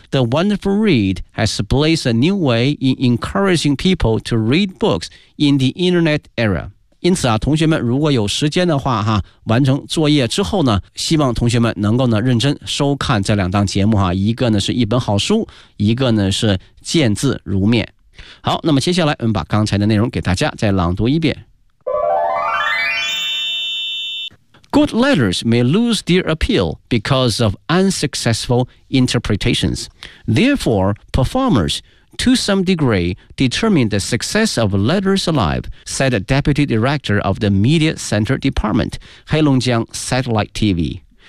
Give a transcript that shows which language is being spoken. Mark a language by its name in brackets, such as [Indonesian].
[English] The Wonderful Read has blazed a new way in encouraging people to read books in the internet era. [Chinese] 因此啊，同学们如果有时间的话哈，完成作业之后呢，希望同学们能够呢认真收看这两档节目哈，一个呢是一本好书，一个呢是见字如面。好，那么接下来我们把刚才的内容给大家再朗读一遍。 [English] Good letters may lose their appeal because of unsuccessful interpretations. Therefore, performers. To some degree, determine the success of Letters Alive, said Deputy Director of the Media Center Department, Heilongjiang Satellite TV.